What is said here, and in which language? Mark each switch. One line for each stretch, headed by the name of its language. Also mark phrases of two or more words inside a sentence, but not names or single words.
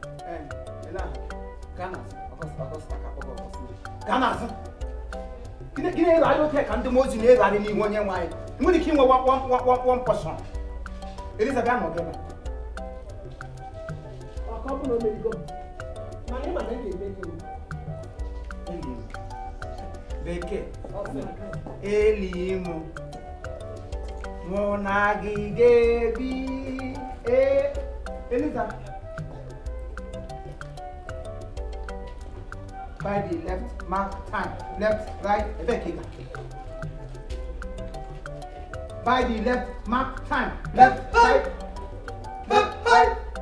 Igbo: Eh, ele ahụ, gaa n'azụ. Ọgọst-, Ọgọst, aka kpọrọ Ọgọst. Gaa n'azụ. Gịnị, gịnị na-erugharị oke ka ndị mmụọ ozi na-erugharị n'ihu onye nwe anyị? Ị nwere ike inwe
English: one, one, one, one, one portion.
Igbo: Eliza, bịa nọdụ ebe a. Ọ ka ọ bụ na o merigo m? Mana ị ma na ị ga-eme gị o. Eli m. Bekee. Ọ sị na Eli m. Mụ na gị ga-ebi, eh, Eliza.
English: By the left, mark time. Left, right,
Igbo: ebe ka ị ga.
English: By the left, mark time. Left, right, left, right.